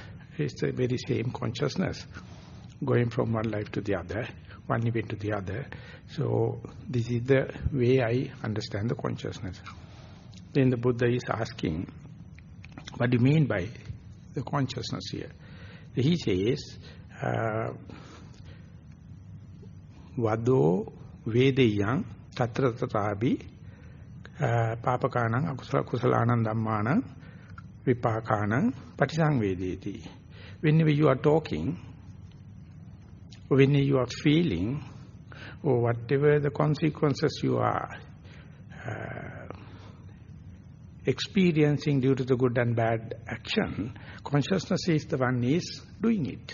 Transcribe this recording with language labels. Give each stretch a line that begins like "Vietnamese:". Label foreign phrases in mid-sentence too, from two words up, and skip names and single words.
English: It's the very same consciousness, going from one life to the other, one event to the other. So this is the way I understand the consciousness. Then the Buddha is asking, what do you mean by the consciousness here? He says,
Pali: Vado Vedeyang Tatra Tatabi Papakanang Akusala Kusalanam Dhammanam Vipakanang Patisang Vedeti.
English: Whenever you are talking, whenever you are feeling, or whatever the consequences you are experiencing due to the good and bad action, consciousness is the one is doing it.